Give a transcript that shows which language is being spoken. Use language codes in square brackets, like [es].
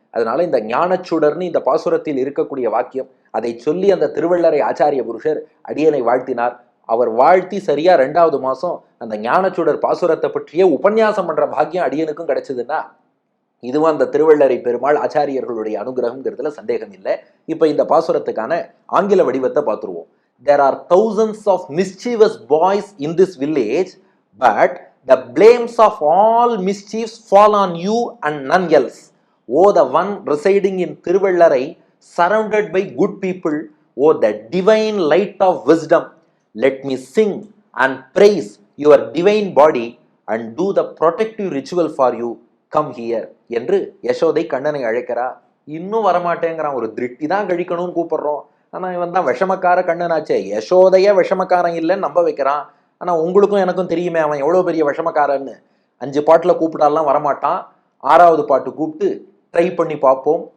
[ta] அதனால இந்த ஞானச்சுடர்னு இந்த பாசுரத்தில் இருக்கக்கூடிய வாக்கியம், அதை சொல்லி அந்த திருவள்ளரை ஆச்சாரிய புருஷர் அடியனை வாழ்த்தினார். அவர் வாழ்த்தி சரியா 2வது மாசம் அந்த ஞானச்சுடர் பாசுரத்தை பற்றிய உபன்யாசம் பண்ற பாக்கியம் அடியனுக்கும் கிடைச்சதுன்னா, இதுவும் அந்த திருவள்ளரை பெருமாள் ஆச்சாரியர்களுடைய அனுகிரகம்ங்கிறதுல சந்தேகம் இல்லை. இப்ப இந்த பாசுரத்துக்கான ஆங்கில வடிவத்தை பார்த்துருவோம். [en] There are thousands of mischievous boys in this village, but the blames of all mischiefs fall on you and none else. O the one residing in Tiruvallarai, surrounded by good people, O the divine light of wisdom, let me sing and praise your divine body and do the protective ritual for you. Come here [ta] என்று யசோதை கண்ணனை அழைக்கிறா. இன்னும் வரமாட்டேங்கிறான், ஒரு திருஷ்டி தான் கழிக்கணும்னு கூப்பிடுறோம். ஆனா இவன் தான் விஷமக்கார கண்ணனாச்சே, யசோதைய விஷமக்காரன் இல்லைன்னு நம்ப வைக்கிறான். ஆனா உங்களுக்கும் எனக்கும் தெரியுமே அவன் எவ்வளவு பெரிய விஷமக்காரன்னு. 5 பாட்டுல கூப்பிட்டாலாம் வரமாட்டான், 6வது பாட்டு கூப்பிட்டு ட்ரை பண்ணி பார்ப்போம்.